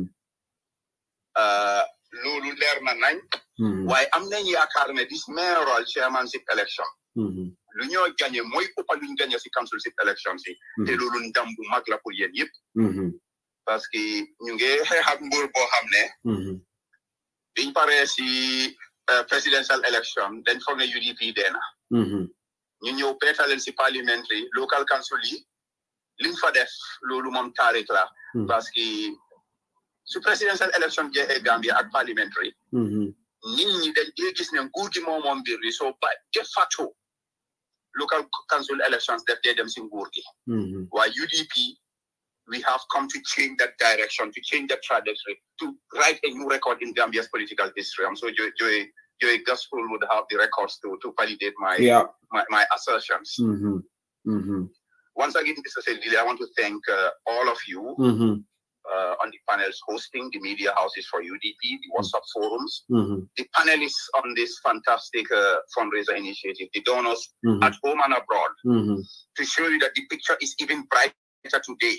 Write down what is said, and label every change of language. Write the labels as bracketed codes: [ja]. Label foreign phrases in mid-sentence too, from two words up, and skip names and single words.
[wo] loolu leer na nañ waaye am nañ yaakaar ne [en] this mayoral chairmanship election [wo] lu ñoo gagné mooy ëpp luñ gagné si [en] councilship election [wo] si te loolu ndam bu mag la pour yéen yëpp [fr] parce que [wo] ñu ngi xeex ak nguur boo xam ne biñ paree si [en] presidential election [wo] dañ foog ne UDP deena ñu ñëw peeta leen si parliamentary local council yi liñ fa def loolu moom taarix la [fr] parce que [wo] su [en] presidential election [wo] jeexee Gambia ak parliamentary nit ñi dañ dee gis ne nguur gi moom mbir bi soo ba de facto [en] local council elections [wo] def dee dem si nguur gi waaye UDP [en] we have come to change that direction, to change that trajectory, to write a new record in Gambia's political history. I'm so Joy Gospel would have the records to validate my assertions. Once again, Mr. Sedili, I want to thank all of you on the panels hosting, the media houses for UDP, the WhatsApp forums, the panelists on this fantastic fundraiser initiative, the donors at home and abroad, to show you that the picture is even brighter today.